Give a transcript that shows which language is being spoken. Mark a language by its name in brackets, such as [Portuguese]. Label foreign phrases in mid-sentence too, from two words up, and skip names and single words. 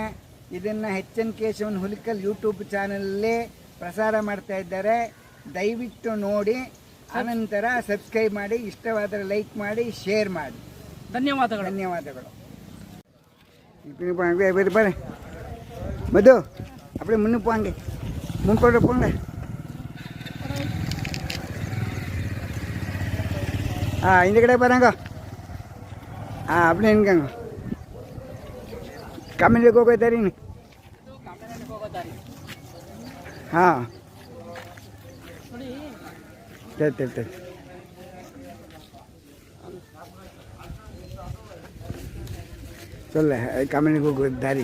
[Kannada] ಇದನ್ನ HN ಕೇಶವನ್ ಹುಲಿಕಲ್ ಯೂಟ್ಯೂಬ್ ಚಾನಲಲ್ಲಿ ಪ್ರಸಾರ ಮಾಡ್ತಾ ಇದ್ದಾರೆ. ದಯವಿಟ್ಟು ನೋಡಿ, ಅನಂತರ ಸಬ್ಸ್ಕ್ರೈಬ್ ಮಾಡಿ, ಇಷ್ಟವಾದರೆ ಲೈಕ್ ಮಾಡಿ, ಶೇರ್ ಮಾಡಿ. ಧನ್ಯವಾದಗಳು. ಧನ್ಯವಾದಗಳು. ಬರ್ರಿ ಮಧು, [Tamil] அப்படி முன்னு போங்க, முன்போட போங்க. இந்த கடை பாருங்க. அப்படி நிற்காங்க. [Kannada] ಕಾಮನಹಳ್ಳಿಗೆ ಹೋಗೋ ದಾರಿ. ಹಾಂ ಚೊಲ್ಲ ಕಾಮನಹಳ್ಳಿಗೆ ಹೋಗೋ ದಾರಿ.